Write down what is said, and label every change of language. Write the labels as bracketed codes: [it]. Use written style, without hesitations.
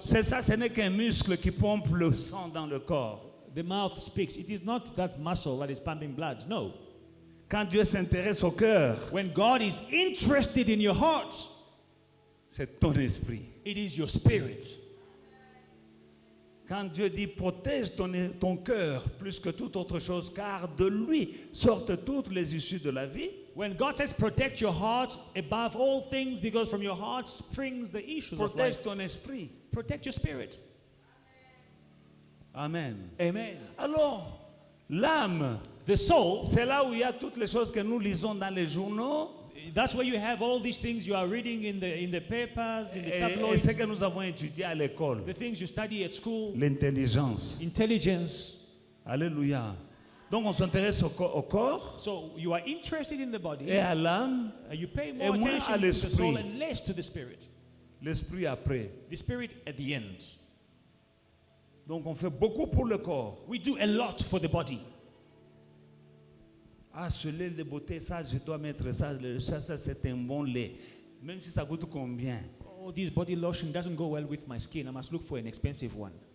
[fr] C'est ça, ce n'est qu'un muscle qui pompe le sang dans le corps. [en] the mouth speaks. It is not that muscle that is pumping blood. No. [fr] Quand Dieu s'intéresse au cœur, [en] When God is interested in your heart, [fr] c'est ton esprit. [en] it is your spirit. [fr] Quand Dieu dit protège ton cœur plus que toute autre chose, car de lui sortent toutes les issues de la vie. [en] When God says protect your heart above all things, because from your heart springs the issues of life. [fr] Protège ton esprit. [en] Protect your spirit. [fr] Amen. [en] Amen. [fr] Alors, l'âme, [en] The soul, [fr] c'est là où il y a toutes les choses que nous lisons dans les journaux [en] that's where you have all these things you are reading in the papers, in the [fr] et [en] tabloids, [fr] ce que nous avons étudié à l'école. [en] the things you study at school, [fr] L'intelligence. [en] intelligence. [fr] Alléluia. Donc on s'intéresse au corps [en] So you are interested in the body, [fr] et à l'âme, [en] you pay [fr] et [en] more [fr] moins [en] attention [fr] à [en] to the soul [fr] l'esprit. [en] and less to the spirit. [fr] L'esprit après. [en] The spirit at the end. [fr] Donc on fait beaucoup pour le corps. [en] We do a lot for the body. [fr] Ah, ce lait de beauté, ça je dois mettre ça, ça c'est un bon lait. Même si ça coûte combien? [en] Oh, this body lotion doesn't go well with my skin. I must look for an expensive one.